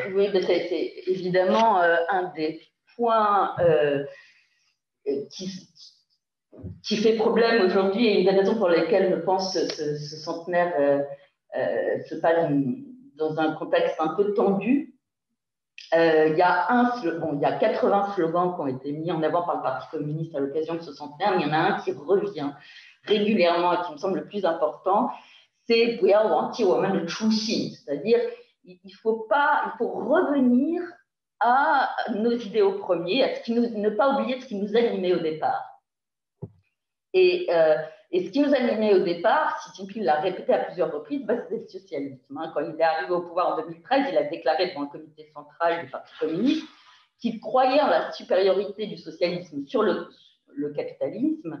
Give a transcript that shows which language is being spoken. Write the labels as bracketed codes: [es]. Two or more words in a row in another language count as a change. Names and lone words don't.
[fr] Oui, c'est évidemment un des points qui fait problème aujourd'hui et une des raisons pour lesquelles, je pense, ce centenaire se passe dans un contexte un peu tendu. Il y a 80 slogans qui ont été mis en avant par le Parti communiste à l'occasion de ce centenaire, mais il y en a un qui revient régulièrement et qui me semble le plus important, c'est [zh] «不要忘记我们的初心», [fr] c'est-à-dire il faut revenir à nos idéaux premiers, ne pas oublier ce qui nous animait au départ. Et ce qui nous animait au départ, Xi Jinping l'a répété à plusieurs reprises, c'était le socialisme. Quand il est arrivé au pouvoir en 2013, il a déclaré devant le comité central du Parti communiste qu'il croyait en la supériorité du socialisme sur le capitalisme.